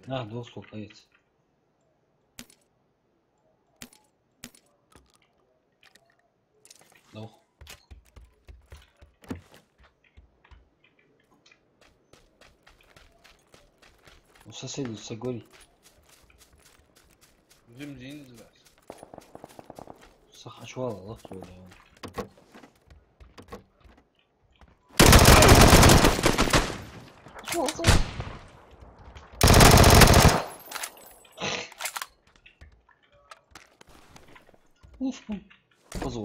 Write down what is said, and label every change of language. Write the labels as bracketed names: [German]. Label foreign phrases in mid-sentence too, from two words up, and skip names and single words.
[Russian] Двух сколько есть. Двух. У соседей все горит. [Arabic] بنزين زراس. صح شو والله ضغط ولا يعني. شو والله اوف خذوا